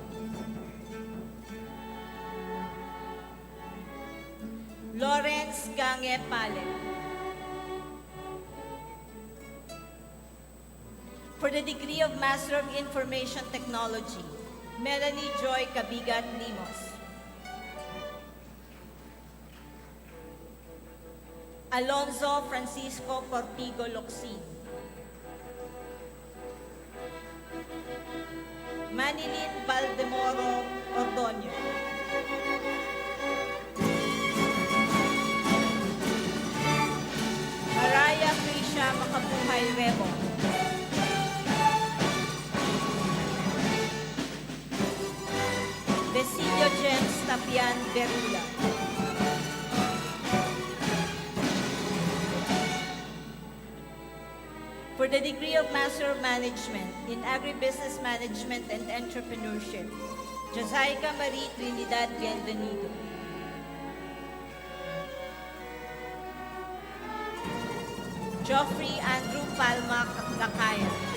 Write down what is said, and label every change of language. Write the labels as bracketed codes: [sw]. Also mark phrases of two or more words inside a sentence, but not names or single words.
[en] Lawrence Gange Pale. For the degree of Master of Information Technology, Melanie Joy Cabigat Limos. Alonzo Francisco Portigo Locsin. Manilin Valdemoro Ordonio. Araya Krisha Makabuhay Rebo. Besilio James Tapian Berula. For the degree of Master of Management in Agribusiness Management and Entrepreneurship, Josica Marie Trinidad Bienvenido. Geoffrey Andrew Palma Lakaya.